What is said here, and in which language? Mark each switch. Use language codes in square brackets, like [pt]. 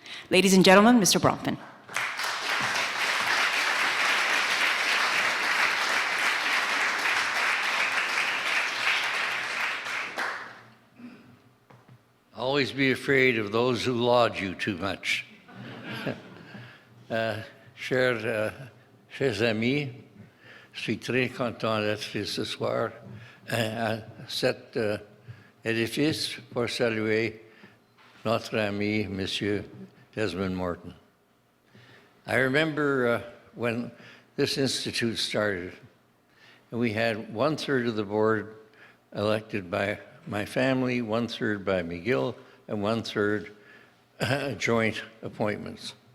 [en] Ladies and gentlemen, Mr. Bronfman. Always be afraid of those who laud you too much. [fr] Chers amis, je suis très content d'être ici ce soir à cet édifice pour saluer notre ami, Monsieur Desmond Morton. [en] I remember when this institute started, and we had 1/3 of the board elected by my family, 1/3 by McGill, and 1/3 joint appointments.